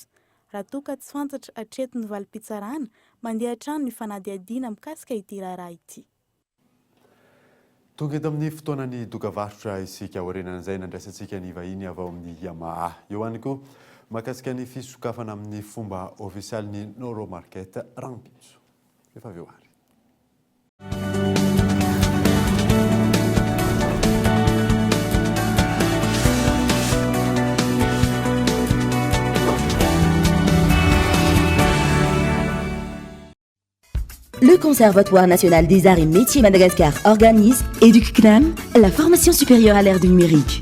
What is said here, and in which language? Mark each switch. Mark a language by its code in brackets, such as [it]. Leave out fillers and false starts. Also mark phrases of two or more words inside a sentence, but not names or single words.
[mg] Raha toa ka tsy fantatra hatreto ny valim-pitsarana mandeha hatrano ny fanadihadiana mikasika ity raharaha ity. tonga eto amin'ny fotoanany dokavarotra isika orenan'izay nandraisantsika ny vahiny avy ao amin'ny Yamaha. Eo ihany koa mahakasika ny fisokafana amin'ny fomba ofisialy ny Noro Market Rampitso. Efa avy eo ary. [fr] Le Conservatoire national des arts et métiers Madagascar organise EducCNAM, la formation supérieure à l'ère du numérique.